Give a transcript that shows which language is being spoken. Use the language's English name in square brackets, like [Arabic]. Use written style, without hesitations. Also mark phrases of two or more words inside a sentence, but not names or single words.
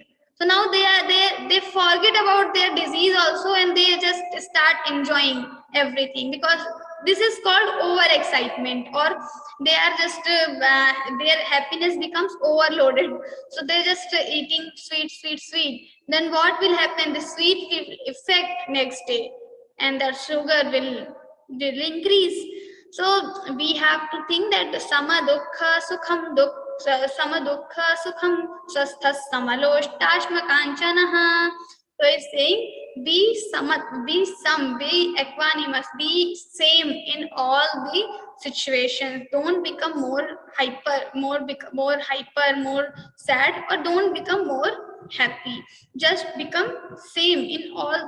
[English] So now they forget about their disease also, and they just start enjoying everything, because this is called overexcitement, or they are just their happiness becomes overloaded. So they're just eating sweet. Then what will happen? The sweet will affect next day, and the sugar will increase. So we have to think that the [Sanskrit] sama dukkha sukham sama dukkha sukham swasthas samaloštashma kanchanaha. [English] So it's saying be equanimous, be same in all the situations. Don't become more hyper, more sad, or don't become more happy. Just become same in all.